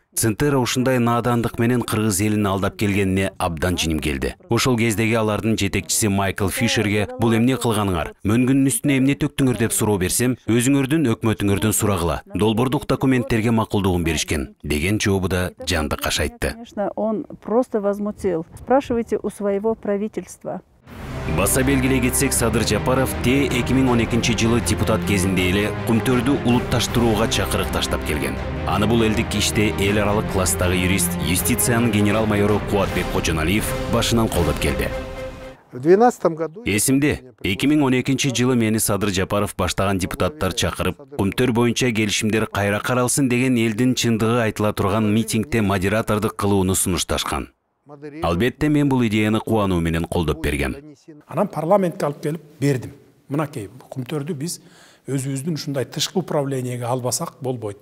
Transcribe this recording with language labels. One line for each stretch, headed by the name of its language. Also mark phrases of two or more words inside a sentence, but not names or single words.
Kyrgyz: Центера ушундай наадандык менен Кыргыз элин алдап келгенине абдан жиним келди. Ошол кездеги алардын жетекчиси Майкл Фишерге бул эмне кылганыңар, мөңгүнүн үстүнө эмне төктүңөр деп суроо берсем, өзүңөрдүн өкмөтүңөрдөн сурагыла, долбоордук документтерге макулдугун беришкен деген жообу да жанды кашайтты.
Russian: Он просто возмутил. Спрашивайте у своего правительства.
Kyrgyz: Баса белгилей кетсек, Садыр Жапаров 2012 жылы депутат кезинде эле Кумтөрдү улутташтырууга чакырык таштап келген. Аны бул элдик иште эл аралык класстагы юрист, юстициянын генерал-майору Кубатбек Кожоналиев башынан колдоп келди.
Russian: В 2012 году...
Kyrgyz: Эсимде, 2012 жылы мени Садыр Жапаров баштаган депутаттар чакырып, Кумтөр боюнча келишимдер кайра каралсын деген элдин чындыгы айтыла турган митингде модератордук кылууну сунушташкан. Албетте мен бул идеяны кубануу менен колдоп бергем. Анан парламентке алып келип бердим. Мынакей Кумтөрдү биз өзүбүздүн ушундай тышкы управлениеге албасак болбойт.